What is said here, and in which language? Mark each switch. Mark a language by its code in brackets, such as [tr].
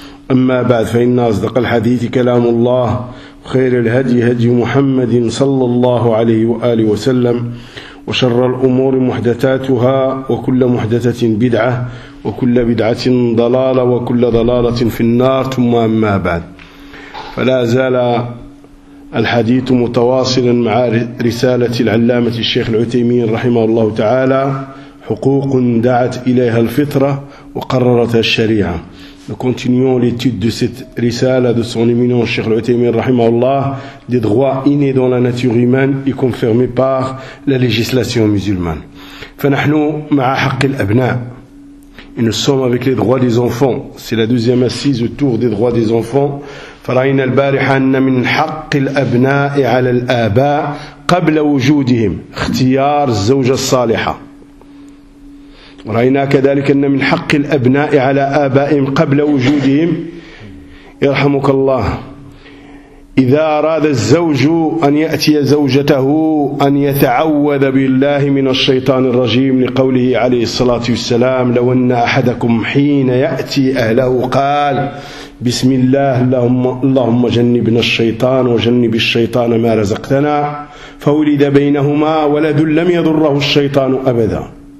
[ar] أما بعد، فإن أصدق الحديث كلام الله، خير الهدي هدي محمد صلى الله عليه وآله وسلم، وشر الأمور محدثاتها، وكل محدثة بدعة، وكل بدعة ضلالة، وكل ضلالة في النار. ثم أما بعد، فلا زال الحديث متواصلا مع رسالة العلامة الشيخ العثيمين رحمه الله تعالى، حقوق دعت إليها الفطرة وقررتها الشريعة. [fr] Nous continuons l'étude de cette risala de son éminence Cheikh Al-Uthaymeen rahimahullah, des droits innés dans la nature humaine et confirmés par la législation musulmane. [ar] فنحن مع حق الأبناء. [fr] Et nous sommes avec les droits des enfants. C'est la deuxième assise autour des droits des enfants. [ar] فرأينا البارحة أن من حق الأبناء على الآباء قبل وجودهم اختيار الزوجة الصالحة. ورأينا كذلك أن من حق الأبناء على آبائهم قبل وجودهم، يرحمك الله، إذا أراد الزوج أن يأتي زوجته أن يتعوذ بالله من الشيطان الرجيم، لقوله عليه الصلاة والسلام: لو أن أحدكم حين يأتي أهله قال بسم الله اللهم جنبنا الشيطان وجنب الشيطان ما رزقتنا، فولد بينهما ولد لم يضره الشيطان أبدا.